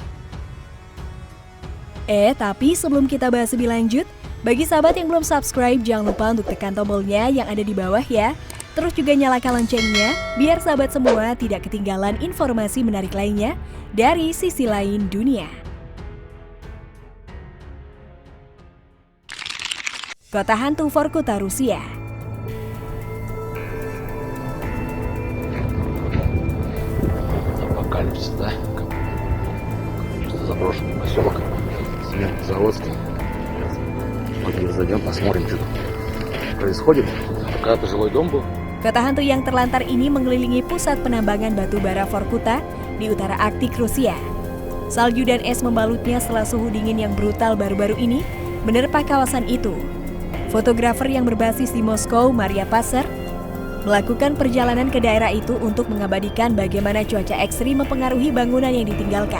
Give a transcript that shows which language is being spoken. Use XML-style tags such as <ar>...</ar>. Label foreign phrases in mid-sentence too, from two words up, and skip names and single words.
<id>Tapi sebelum kita bahas lebih lanjut, bagi sahabat yang belum subscribe, jangan lupa untuk tekan tombolnya yang ada di bawah ya. Terus juga nyalakan loncengnya, biar sahabat semua tidak ketinggalan informasi menarik lainnya dari sisi lain dunia. Kota hantu Vorkuta, Rusia.</id> <ru>Апокалипсис, да? Что заброшенный поселок Заводский. Пойдем зайдем, посмотрим, что тут происходит. Когда-то жилой дом был.</ru> <id>Kota hantu yang terlantar ini mengelilingi pusat penambangan batu bara Vorkuta di utara Arktik, Rusia. Salju dan es membalutnya setelah suhu dingin yang brutal baru-baru ini menerpa kawasan itu. Fotografer yang berbasis di Moskow, Maria Passer, melakukan perjalanan ke daerah itu untuk mengabadikan bagaimana cuaca ekstrim mempengaruhi bangunan yang ditinggalkan.</id>